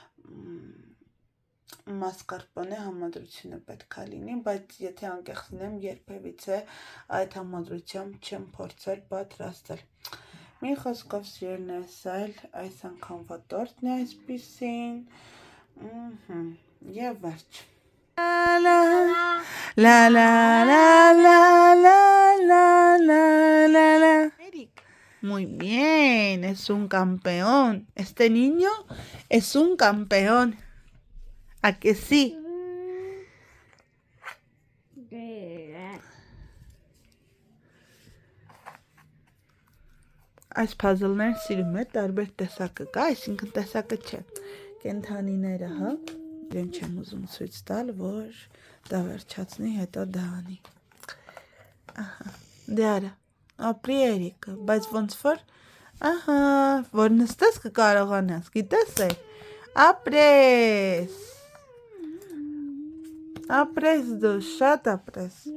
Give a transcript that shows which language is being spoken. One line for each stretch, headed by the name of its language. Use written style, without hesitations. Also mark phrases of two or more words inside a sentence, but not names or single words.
Armenian: մասկարպոնե համադրությունը պետք է լինի, բայց եթե անկեղծ լինեմ, երբևիցե այդ համադրությամբ չեմ փորձել պատրաստել։ Մի խոսքով սիրելիներս, այս անգամվա տորտն է այսպիսին, և վերջ։
Spanish: Muy bien, es un campeón. Este niño es un campeón. ¿A que sí?
Armenian: Այս puzzle-ներ սիրում է, տարբեր տեսակը կա, այսինքն տեսակը չէ, կենթանիները, հա, իրեն չեմ ուզում ցույց տալ, որ դա վերջացնի, հետո դա անի, ահա, դե արա, ապրի Էրիկը, բայց ոնց որ, ահա, որ նստես կկարողանաս, գիտես է, ապրես, ապրես դու, շատ ապրես,